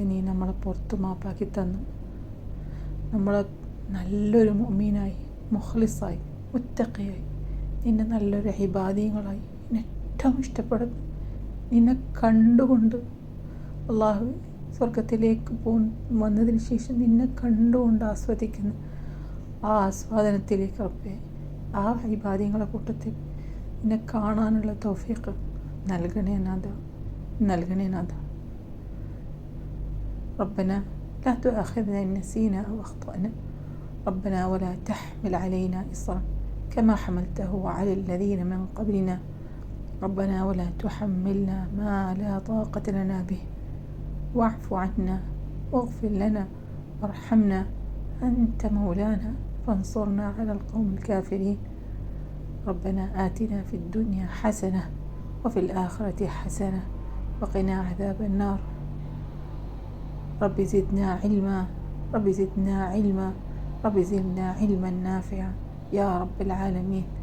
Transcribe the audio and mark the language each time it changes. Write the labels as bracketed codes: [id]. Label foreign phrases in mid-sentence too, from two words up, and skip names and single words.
[ml] നീ നമ്മളെ പുറത്ത് മാപ്പാക്കി തന്നു നമ്മളെ നല്ലൊരു മുഅ്മിനായി, മുഖ്ലിസായി, മുത്തഖിയായി, നിന്നെ നല്ലൊരു ഇബാദികളായി, നിന്നെ ഏറ്റവും ഇഷ്ടപ്പെടുന്നു, നിന്നെ കണ്ടുകൊണ്ട് അള്ളാഹു സ്വർഗത്തിലേക്ക് വന്നതിന് ശേഷം നിന്നെ കണ്ടുകൊണ്ട് ആസ്വദിക്കുന്ന ആ ആസ്വാദനത്തിലേക്ക് റബ്ബേ, ആ ഇബാദികളെ കൂട്ടത്തിൽ നിന്നെ കാണാനുള്ള തൗഫീഖ് നൽകണേ നാഥ. [ar] ربنا لا تؤاخذنا إن نسينا أو أخطأنا ربنا ولا تحمل علينا إصرا كما حملته على الذين من قبلنا ربنا ولا تحملنا ما لا طاقة لنا به واعف عنا واغفر لنا وارحمنا أنت مولانا فانصرنا على القوم الكافرين ربنا آتنا في الدنيا حسنة وفي الآخرة حسنة وقنا عذاب النار رب زدنا علما نافعا يا رب العالمين.